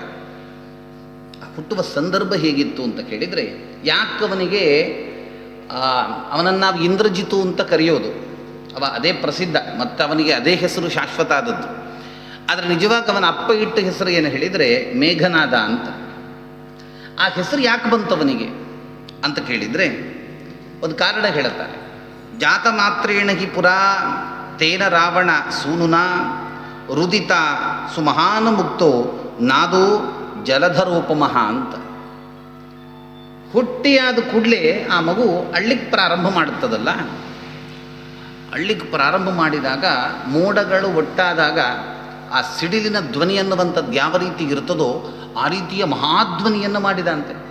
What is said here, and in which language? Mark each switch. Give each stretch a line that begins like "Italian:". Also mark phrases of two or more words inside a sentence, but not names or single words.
Kannada: ಆ ಹುಟ್ಟುವ ಸಂದರ್ಭ ಹೇಗಿತ್ತು ಅಂತ ಕೇಳಿದರೆ, ಯಾಕವನಿಗೆ ಅವನನ್ನು ನಾವು ಇಂದ್ರಜಿತು ಅಂತ ಕರೆಯೋದು, ಅದೇ ಪ್ರಸಿದ್ಧ, ಮತ್ತು ಅವನಿಗೆ ಅದೇ ಹೆಸರು ಶಾಶ್ವತ ಆದದ್ದು. ಆದರೆ ನಿಜವಾಗಿ ಅವನ ಅಪ್ಪ ಇಟ್ಟ ಹೆಸರು ಏನು ಹೇಳಿದರೆ ಮೇಘನಾದ ಅಂತ. ಆ ಹೆಸರು ಯಾಕೆ ಬಂತವನಿಗೆ ಅಂತ ಕೇಳಿದರೆ ಒಂದು ಕಾರಣ ಹೇಳುತ್ತಾರೆ.
Sanskrit: ಜಾತ ಮಾತ್ರೇಣ ಹಿ ಪುರಾ ತೇನ ರಾವಣ ಸೂನುನಾ ರುದಿತ ಸುಮಹಾನ ಮುಕ್ತೋ ನಾದೋ ಜಲಧರೋಪಮಃ ಅಂತ.
Kannada: ಹುಟ್ಟಿಯಾದ ಕೂಡಲೇ ಆ ಮಗು ಅಳ್ಳಿಕ್ಕೆ ಪ್ರಾರಂಭ ಮಾಡುತ್ತದಲ್ಲ, ಅಳ್ಳಿಕ್ಕೆ ಪ್ರಾರಂಭ ಮಾಡಿದಾಗ ಮೋಡಗಳು ಒಟ್ಟಾದಾಗ ಆ ಸಿಡಿಲಿನ ಧ್ವನಿ ಅನ್ನುವಂಥದ್ದು ಯಾವ ರೀತಿ ಇರ್ತದೋ ಆ ರೀತಿಯ ಮಹಾಧ್ವನಿಯನ್ನು ಮಾಡಿದಂತೆ.